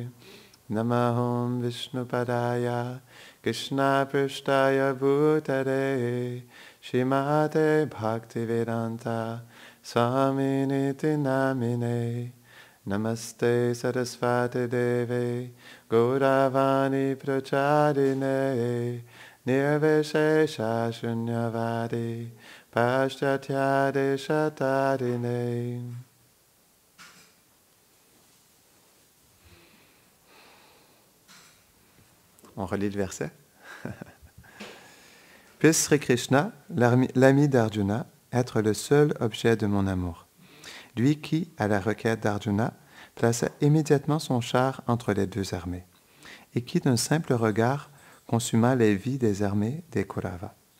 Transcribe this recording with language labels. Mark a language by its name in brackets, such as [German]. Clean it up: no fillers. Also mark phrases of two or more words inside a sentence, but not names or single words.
[Sanskrit] Namaham Vishnupadaya, Krishna Prishtaya Bhutare, Shrimate Bhaktivedanta, Swaminiti Namine, Namaste Sarasvati Deve, Gauravani Pracharine, Nirvishesha Shunyavadi, Pashchatyade Shatarine. [French] On relit le verset. Puisse Sri Krishna, l'ami d'Arjuna, être le seul objet de mon amour. Lui qui, à la requête d'Arjuna, plaça immédiatement son char entre les deux armées, et qui d'un simple regard consuma les vies des armées des Kauravas.